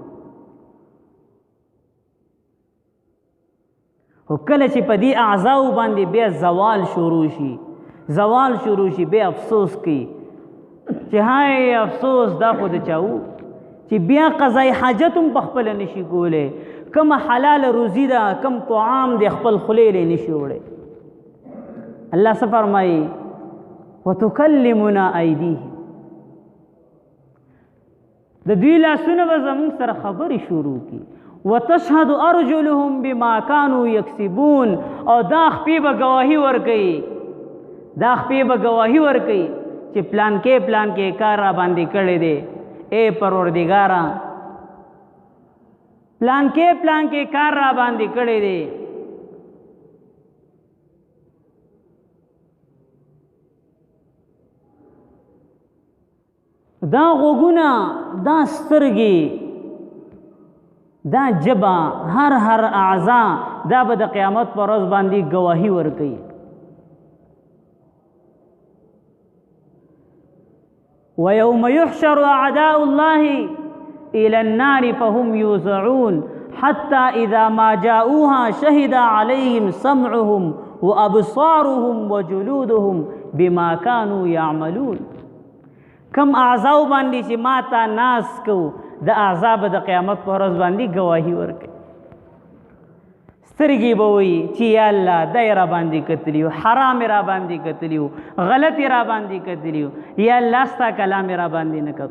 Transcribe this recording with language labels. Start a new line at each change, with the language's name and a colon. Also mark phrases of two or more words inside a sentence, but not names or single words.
Pashto: خو کله چې په دې اعضاو باندې بیا زوال شروع شي، زوال شروع شي، بیا افسوس کوي چې هاي افسوس دا خو د چاو چې بیا قضای حاجت هم په خپله نشي کولی، کم حلال روزي ده، کم طعام د خپل خولې لی نشي وړی. الله څه فرمایي؟
Arabic: وتکلمنا ایدیهم،
Pashto: د دوی لاسونه به زموږ سره خبرې شروع کی.
Arabic: وتشهد ارجلهم بما كانوا يكسبون،
Pashto: او دا خپې به ګواهي ورکوي، دا خپې به ګواهي ورکوي چې پلان کې کار را باندې کړی دی. اے پروردگارا پلان کې کار را باندې کړی دی. دا غوږونه، دا سترګې، دا جبا، هر اعضا، دا به د قیامت پر ورځ باندې ګواهي ورکوي.
Arabic: ويوم يحشر أعداء الله إلى النار فهم يوزعون حتى إذا ما جاءوها شهد عليهم سمعهم وأبصارهم وجلودهم بما كانوا يعملون.
Pashto: کم اعضاء باندې چې ما تا ناس کو د عذاب د قیامت په ورځ باندې گواهی ورکړي. سترګې به وایي چې یا الله دا یې را باندې کتلي وو، حرام یې را باندې کتلي وو، غلط یې را باندې کتلي وو، یا الله ستا کلام یې را باندې نه کتو.